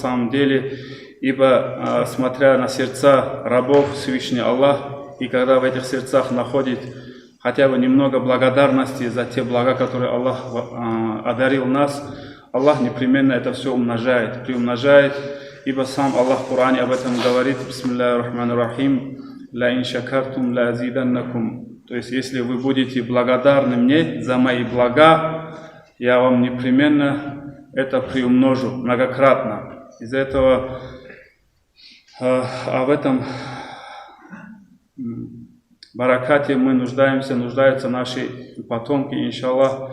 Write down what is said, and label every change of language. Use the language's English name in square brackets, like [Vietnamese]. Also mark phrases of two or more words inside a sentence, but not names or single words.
[Russian] самом деле, ибо смотря на сердца рабов Всевышний Аллах, и когда в этих сердцах находит хотя бы немного благодарности за те блага, которые Аллах одарил нас, Аллах непременно это все умножает, приумножает, ибо сам Аллах в Коране об этом говорит: [Arabic] بسم الله الرحمن الرحيم لئن شكرتم لأزيدنكم. [Russian] То есть, если вы будете благодарны мне за мои блага, я вам непременно это приумножу многократно. Из-за этого, в этом баракате мы нуждаются наши потомки, иншаллах.